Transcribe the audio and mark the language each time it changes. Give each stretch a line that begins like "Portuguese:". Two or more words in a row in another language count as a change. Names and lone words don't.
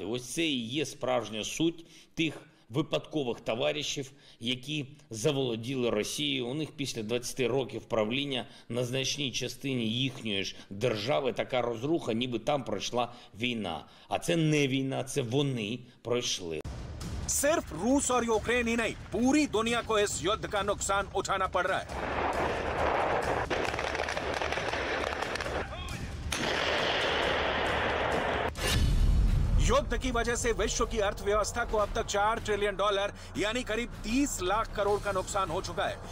Ukrainian: Ось це і є справжня суть тих випадкових товаришів, які заволоділи Росією. У них після 20 років правління на значній частині їхньої ж держави така розруха, ніби там пройшла війна. А це не війна, це вони пройшли.
Hindi: सिर्फ रूस और यूक्रेन ही नहीं, पूरी दुनिया को इस युद्ध का नुकसान उठाना पड़ रहा है। युद्ध की वजह से विश्व की अर्थव्यवस्था को अब तक $4 ट्रिलियन यानी करीब 30 लाख करोड़ का नुकसान हो चुका है।